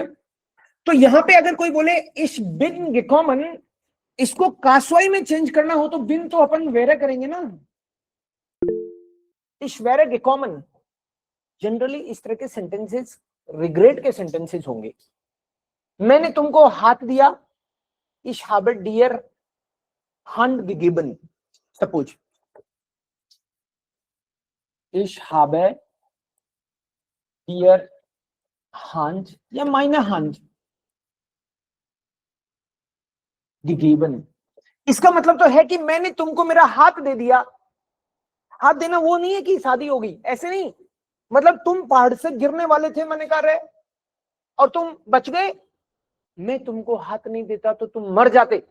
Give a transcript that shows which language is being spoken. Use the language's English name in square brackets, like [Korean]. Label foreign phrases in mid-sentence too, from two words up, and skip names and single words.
[Hindi] तो यहां पे अगर कोई बोले [German] ich bin gekommen, [Hindi] इसको काशवाई में चेंज करना हो तो बिन तो अपन वेरे करेंगे ना, [German] ich wäre gekommen. [Hindi] जनरली इस तरह के सेंटेंसेस रिग्रेट के सेंटेंसेस होंगे। मैंने तुमको हाथ दिया, [German] ich habe dir Hand gegeben, सपोज, ich habe dir Hand या meine Hand gegeben। [Hindi] इसका मतलब तो है कि मैंने तुमको मेरा हाथ दे दिया, हाथ देना वो नहीं है कि शादी होगी, ऐसे नहीं। मतलब तुम पहाड़ से गिरने वाले थे मैंने कहा रहे, और तुम बच गए, मैं तुमको हाथ नहीं देता तो तुम मर जाते।